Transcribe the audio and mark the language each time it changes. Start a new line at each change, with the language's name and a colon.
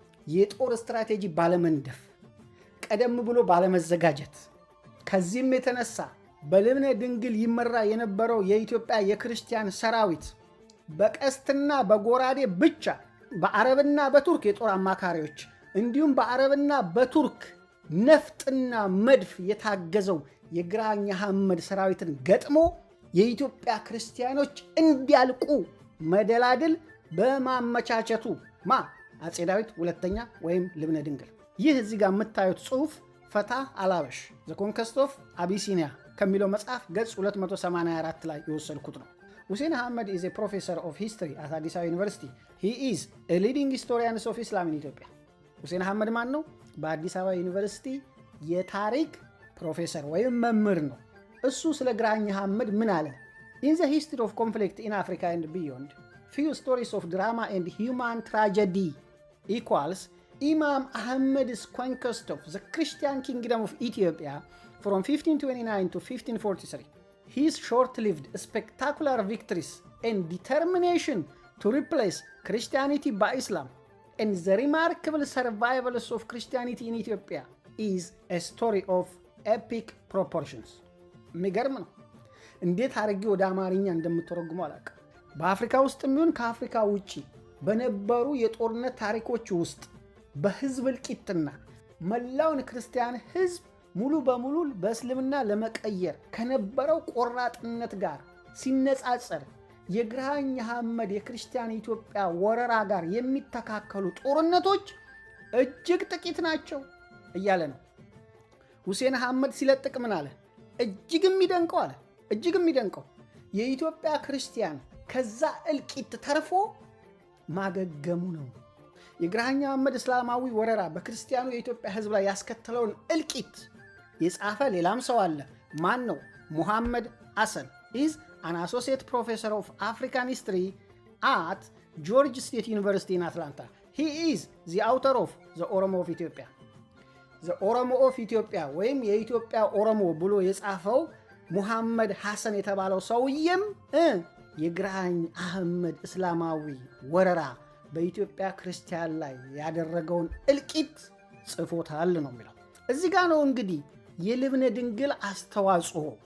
Amharic: የጦር ስትራቴጂ ባለመንደፍ፣ ቀደም ብሎ ባለመዘጋጀት። ከዚህም የተነሳ በልብነ ድንግል ይመራ የነበረው የኢትዮጵያ የክርስቲያን ሰራዊት በቀስትና በጎራዴ ብቻ በአረብና በቱርክ የጦር አማካሪዎች እንዲሁም በአረብና በቱርክ ነፍጥና መድፍ የታገዘው የግራኝ አህመድ ሰራዊትን ገጥሞ የኢትዮጵያ ክርስቲያኖች እንዲያልቁ መደላድል በማመቻቸቱ አፄ ዳዊት ሁለተኛ ወይም ልብነ ድንግል። ይህ እዚህ ጋር የምታዩት ጽሑፍ ፈታህ አልሀበሽ ዘ ኮንከስት ኦፍ አቢሲኒያ ከሚለው መጽሐፍ ገጽ 284 ላይ የወሰድኩት ነው። ሁሴን አህመድ
English: is a professor of history at
Amharic: አዲስ አበባ ዩኒቨርሲቲ.
English: He is a leading historian of Islam in Ethiopia.
Amharic: ሁሴን አህመድ ማን ነው? በአዲስ አበባ ዩኒቨርሲቲ የታሪክ ፕሮፌሰር ወይም መምህር ነው። እሱ ስለ ግራኝ አህመድ ምን አለ?
English: In the history of conflict in Africa and beyond, few stories of drama and human tragedy equals Imam Ahmed's conquest of the Christian kingdom of Ethiopia from 1529 to 1543. His short-lived spectacular victories and determination to replace Christianity by Islam and the remarkable survival of Christianity in Ethiopia is a story of epic proportions.
Amharic: የሚገርም ነው። እንዴት አድርጌ ወደ አማርኛ እንደምተረጉመው አላውቅም። በአፍሪካ ውስጥ የሚሆን ከአፍሪካ ውጪ በነበሩ የጦርነት ታሪኮች ውስጥ በህዝብ እልቂትና መላውን ክርስቲያን ህዝብ ሙሉ በሙሉ በእስልምና ለመቀየር ከነበረው ቆራጥነት ጋር ሲነጻጸር የግራኝ አህመድ የክርስቲያን ኢትዮጵያ ወረራ ጋር የሚተካከሉ ጦርነቶች እጅግ ጥቂት ናቸው እያለ ነው። ሁሴን አህመድ ሲለጥቅ ምን አለ? እጅግ የሚደንቀው አለ እጅግ የሚደንቀው የኢትዮጵያ ክርስቲያን ከዛ እልቂት ተርፎ ማገገሙ ነው። የግራኝ አህመድ እስላማዊ ወረራ በክርስቲያኑ የኢትዮጵያ ህዝብ ላይ ያስከተለውን እልቂት የጻፈ ሌላም ሰው አለ። ማን ነው?
English: ሙሐመድ ሐሰን is an associate professor of African history at Georgia State University in Atlanta. He is the author of the Oromo of Ethiopia.
Amharic: The Oromo of Ethiopia ወይም የኢትዮጵያ ኦሮሞ ብሎ የጻፈው ሙሐመድ ሐሰን የተባለው ሰውዬም የግራኝ አህመድ እስላማዊ ወረራ በኢትዮጵያ ክርስቲያን ላይ ያደረገውን እልቂት ጽፎታል ነው የሚለው። እዚህ ጋር ነው እንግዲህ የልብነ ድንግል አስተዋጽኦ